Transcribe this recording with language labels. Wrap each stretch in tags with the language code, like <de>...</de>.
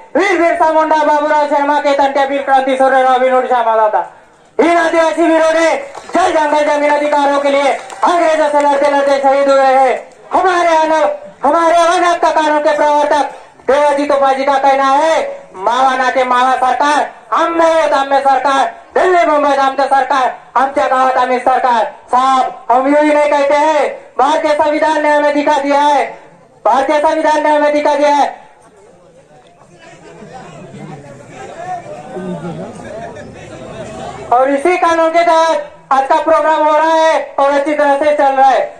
<hi>वीर बिरसा मुंडा, बाबूराव शर्मा के तंटे, वीर क्रांति सूर्य रॉबिन श्यामा दादा, इन आदिवासी वीरों ने जल जंगल जमीन अधिकारों के लिए अंग्रेजों से लड़ते लड़ते शहीद हुए हैं. हमारे वन हक कानून के प्रवर्तक देवाजी तोफाजी का कहना है,</hi> <gon>मावा नाते मावा सरकार,</gon> <mr>आम्ही सरकार, दिल्ली मुंबईत आमचं सरकार, आमच्या गावात आम्ही सरकार.</mr> <hi>साहब हम यूं ही नहीं कहते हैं, भारतीय संविधान ने हमें दिखा दिया है, भारतीय संविधान ने हमें दिखा दिया है. और इसी कानून के तहत आज का प्रोग्राम हो रहा है और अच्छी तरह से चल रहा है.</hi>